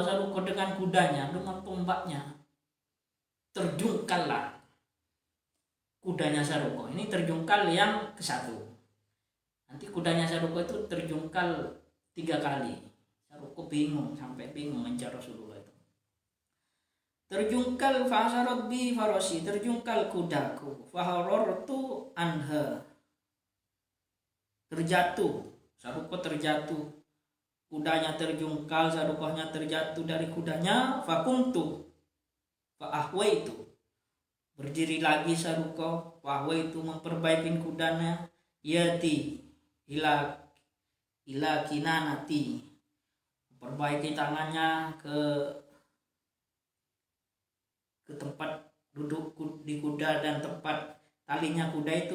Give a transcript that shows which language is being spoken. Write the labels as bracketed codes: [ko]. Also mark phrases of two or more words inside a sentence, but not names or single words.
[id] Saruko dengan kudanya, dengan tombaknya, terjungkallah kudanya Saruko. Ini terjungkal yang ke-1. Nanti kudanya Saruko itu terjungkal 3 kali. Saruko bingung, sampai bingung mengejar Rasulullah itu. Terjungkal [ar] فعثرت بي فرسي, [id] terjungkal kudaku. [ar] فخررت عنها, [id] terjatuh. Saruko terjatuh, kudanya terjungkal, Sarukohnya terjatuh dari kudanya. [ar] فقمت فأهويت, [id] berdiri lagi Saruko. Fa'ahwaitu, memperbaiki kudanya. [ar] يدي إلى كنانتي, [id] memperbaiki tangannya ke tempat duduk di kuda dan tempat talinya kuda itu.